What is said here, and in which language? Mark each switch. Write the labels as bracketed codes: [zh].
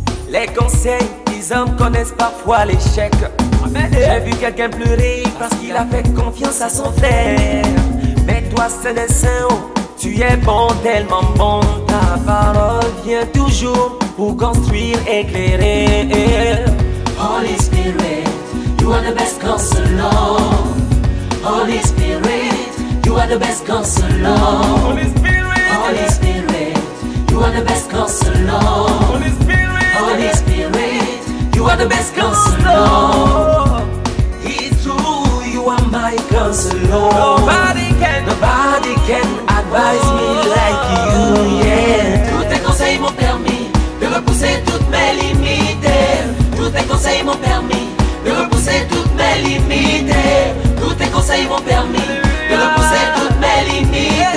[fr] Les conseils des hommes connaissent parfois l'échec. J'ai vu quelqu'un pleurer parce qu'il a fait confiance à son frère. Mais toi, c'est des saints, oh, tu es bon, tellement bon. Ta parole vient toujours pour construire, éclairer. [en] Holy Spirit, you are the best counselor. Holy Spirit, you are the best counselor. Holy Spirit, you are the best counselor. Holy Spirit, you are the best counselor. It's true, you are my counselor. Nobody can advise me like you, yeah. [fr] Tous tes conseils m'ont permis de repousser toutes mes limites. Tous tes conseils m'ont permis de repousser toutes mes limites. Tous tes conseils m'ont permis de repousser toutes mes limites.